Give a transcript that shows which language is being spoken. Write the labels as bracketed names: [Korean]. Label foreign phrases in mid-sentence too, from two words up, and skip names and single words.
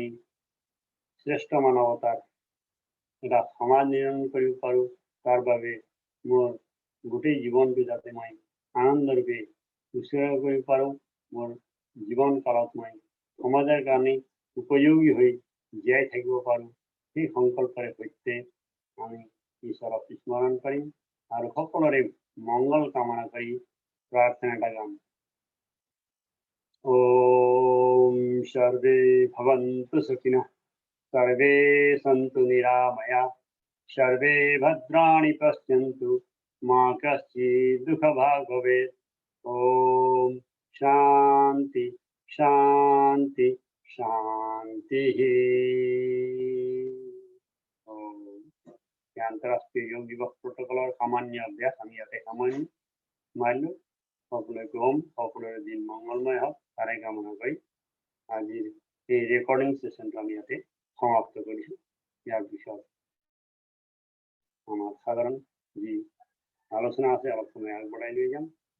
[Assamese] শ্ৰেষ্ঠ মানৱতাৰ এটা সমাজ নিৰ্মাণ কৰিব পাৰোঁ তাৰ বাবে মোৰ গোটেই জীৱনটো যাতে মই আনন্দৰূপে উৎসৰ্গ কৰিব পাৰোঁ মোৰ জীৱন কালত মই সমাজৰ কাৰণে উপযোগী হৈ জীয়াই থাকিব পাৰোঁ সেই সংকল্পৰে সৈতে আমি ঈশ্বৰক স্মৰণ কৰিম আৰু সকলোৰে মংগল কামনা কৰি প্ৰাৰ্থনাটা গাম [Sanskrit] ॐ सर्वे भवन्तु सुखिनः सर्वे सन्तु निरामया सर्वे भद्राणि पश्यन्तु मा कश्चित् दुःखभाग् भवेत् ॐ शान्ति शान्ति शान्तिः [Assamese] আন্তঃৰাষ্ট্ৰীয় যোগ দিৱস প্ৰটকলৰ সামান্য অভ্যাস আমি ইয়াতে সামৰণি মাৰিলোঁ সকলোকে ওম সকলোৰে দিন মংগলময় হওক তাৰে কামনা কৰি আজিৰ এই [English] recording session [Assamese] আমি ইয়াতে সমাপ্ত কৰিছোঁ ইয়াৰ পিছত আমাৰ সাধাৰণ যি আলোচনা আছে অলপ সময় আগবঢ়াই লৈ যাম